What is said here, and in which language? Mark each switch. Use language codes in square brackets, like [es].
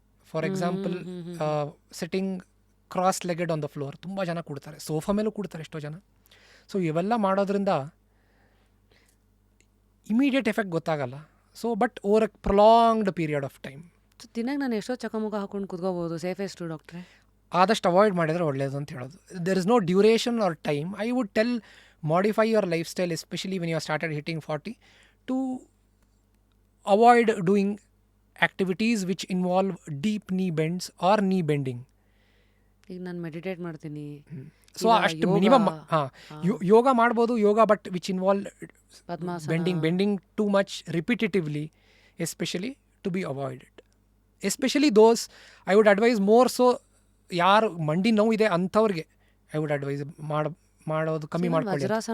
[en] for example sitting cross legged on the floor, [kn] ತುಂಬ ಜನ ಕೂಡ್ತಾರೆ, sofa ಮೇಲೂ ಕೂಡ್ತಾರೆ ಎಷ್ಟೋ ಜನ. ಸೊ ಇವೆಲ್ಲ ಮಾಡೋದ್ರಿಂದ ಇಮಿಡಿಯೇಟ್ ಎಫೆಕ್ಟ್ ಗೊತ್ತಾಗಲ್ಲ. [en] So but over a prolonged period of time. [kn] ತಿನ್ನಾಗ ನಾನು ಎಷ್ಟೋ ಚಕಮುಖ ಹಾಕೊಂಡು ಕೂತ್ಕೋಬೋದು, ಸೇಫೆಸ್ಟು ಡಾಕ್ಟ್ರೆ? ಆದಷ್ಟು ಅವಾಯ್ಡ್ ಮಾಡಿದರೆ ಒಳ್ಳೆಯದು ಅಂತ ಹೇಳೋದು. [en] There is no duration or time. I would tell modify your lifestyle, especially when you have started hitting 40, to avoid doing activities which involve deep knee bends or knee bending. [kn] ಈಗ ನಾನು meditate ಮಾಡ್ತೀನಿ, so ಅಷ್ಟು minimum. ಯೋಗ ಮಾಡ್ಬೋದು, [en] Yoga, but which involve bending too much repetitively especially to be avoided. Especially those I would advise more. So [kn] ಯಾರು ಮಂಡಿ ನೋವು ಇದೆ ಅಂಥವ್ರಿಗೆ [en] I would advise [kn] ಮಾಡೋದು ಕಮ್ಮಿ ಮಾಡ್ಕೊಳ್ಳಿ.